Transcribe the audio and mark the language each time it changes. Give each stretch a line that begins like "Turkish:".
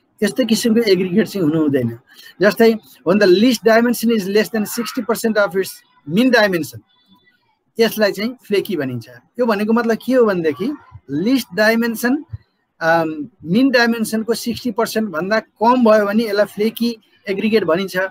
Nepali: यस्तो किसिमको एग्रिगेट चाहिँ हुनु हुँदैन। जस्तै
English: when the least dimension is less than 60% of its mean dimension,
Nepali: यसलाई चाहिँ फ्लेकी भनिन्छ। यो भनेको मतलब के हो भनेदेखि लिस्ट डाइमेन्सन मिन डाइमेन्सनको 60% भन्दा कम भयो भने यसलाई फ्लेकी एग्रिगेट भनिन्छ।